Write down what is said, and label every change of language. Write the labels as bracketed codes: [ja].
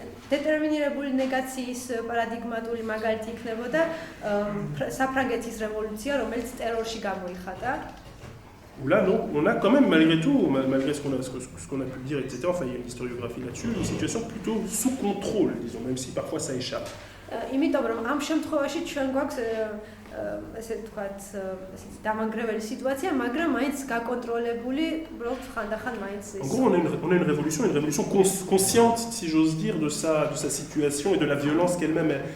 [ka] დეტერმინირებული ნეგაციის პარადიგმატული მაგალითი იქნებოდა საფრანგეთის რევოლუცია, რომელიც ტერორში გამოიხატა. [fr] Où là, non, on a quand même, malgré tout, malgré ce qu'on a pu dire, etc., enfin, il y a une historiographie là-dessus, une situation plutôt sous contrôle, disons, même si parfois ça échappe. [ka] იმიტომ რომ ამ შემთხვევაში ჩვენ გვაქვს ესე ვთქვათ, დამანგრეველი სიტუაცია, მაგრამ მაინც გაკონტროლებული, უბრალოდ ხანდახან მაინც [fr] En gros, on a une révolution consciente, si j'ose dire, de sa situation et de la violence qu'elle-même